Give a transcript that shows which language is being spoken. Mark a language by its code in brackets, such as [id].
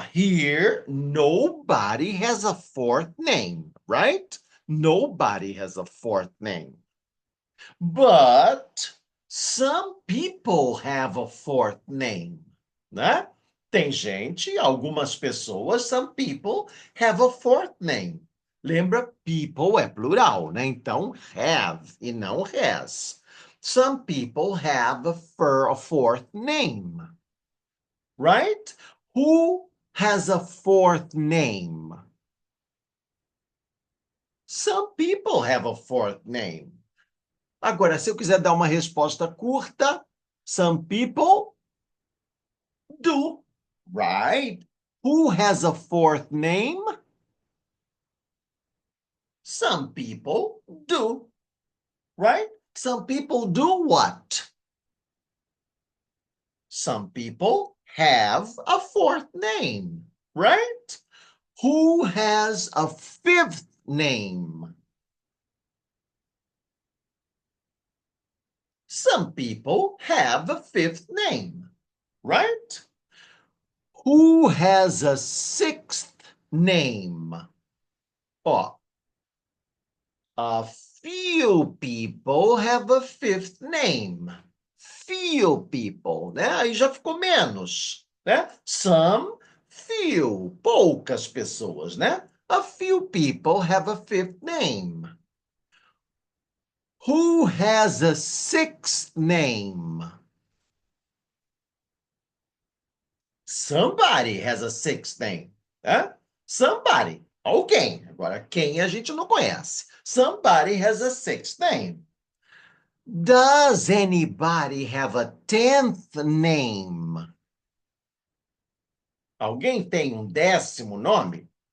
[en] Here, nobody has a fourth name, right? Nobody has a fourth name. But some people have a fourth name, né? [pt] Tem gente, algumas pessoas, [en] some people have a fourth name. [pt] Lembra, people é plural, né? Então, have e não has. [en] Some people have a fourth name, right? Who has a fourth name? Some people have a fourth name. [pt] Agora, se eu quiser dar uma resposta curta, [en] some people do, right? Who has a fourth name? Some people do, right? Some people do what? Some people have a fourth name, right? Who has a fifth name? Some people have a fifth name, right? Who has a sixth name? Ó, a few people have a fifth name. Few people, [pt] né? Aí já ficou menos, né? [en] Some, few, [pt] poucas pessoas, né? [en] A few people have a fifth name. Who has a sixth name? Somebody has a sixth name. [pt] Né? [en] Somebody. [pt] Alguém. Agora, quem a gente não conhece. [en] Somebody has a sixth name. Does anybody have a tenth name? [pt] Alguém tem um décimo nome?